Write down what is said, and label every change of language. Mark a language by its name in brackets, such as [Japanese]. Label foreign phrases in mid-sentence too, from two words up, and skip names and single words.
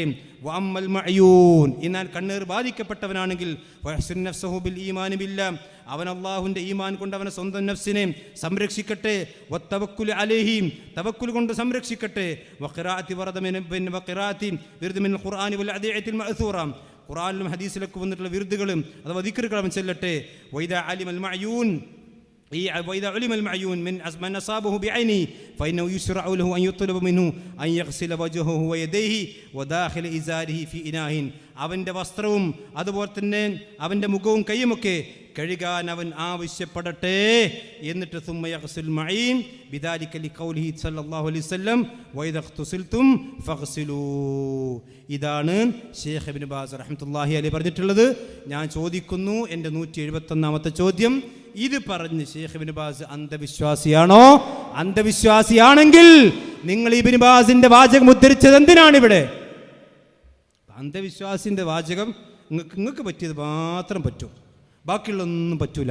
[Arabic] وأما المعيون, [Malayalam] എന്നാൽ കണ്ണേർ ബാധിക്കപ്പെട്ടവനാണെങ്കിൽ [Arabic] ويحصن نفسه بالإيمان بالله, [Malayalam] അവൻ അല്ലാഹുവിൻ്റെ ഈമാൻ കൊണ്ട് അവനെ സ്വന്തം നഫ്സിനെ സംരക്ഷിക്കട്ടെ. [Arabic] والتوكل عليه, [Malayalam] തവക്കുൽ കൊണ്ട് സംരക്ഷിക്കട്ടെ. [Arabic] وقراءة وردا من وقراءة ورد من القرآن والأدعية المأثورة, [Malayalam] ഖുർആനിലും ഹദീസിലൊക്കെ വന്നിട്ടുള്ള വിർദുകളും അഥവാ ദിക്റുകൾ അവൻ ചെല്ലട്ടെ. [Arabic] وإذا علم المعيون وإذا علم المعيون من أصابه بعينه فإنه يشرع له أن يطلب منه أن يغسل وجهه ويديه وداخل إزاره في إناء, [Malayalam] അവൻ്റെ വസ്ത്രവും അതുപോലെ തന്നെ അവൻ്റെ മുഖവും കൈയുമൊക്കെ കഴുകാൻ അവൻ ആവശ്യപ്പെടട്ടെ. [Arabic] എന്നിട്ട് ثم يغسل المعين بذلك لقوله صلى الله عليه وسلم وإذا اغتسلتم فاغسلوا. [Malayalam] ഇതാണ് ശൈഖ് ഇബ്നു ബാസ് [Arabic] رحمة الله عليه [Malayalam] പറഞ്ഞിട്ടുള്ളത്. ഞാൻ ചോദിക്കുന്നു, എൻ്റെ 171 ചോദ്യം, ഇത് പറഞ്ഞ് ശൈഖ് ഇബ്നു ബാസ് അന്ധവിശ്വാസിയാണോ? അന്ധവിശ്വാസിയാണെങ്കിൽ നിങ്ങൾ ഇബ്നു ബാസിന്റെ വാചകം ഉദ്ധരിച്ചത് എന്തിനാണ് ഇവിടെ? അന്ധവിശ്വാസിന്റെ വാചകം നിങ്ങൾക്ക് പറ്റിയത് മാത്രം പറ്റും, ബാക്കിയുള്ളൊന്നും പറ്റൂല.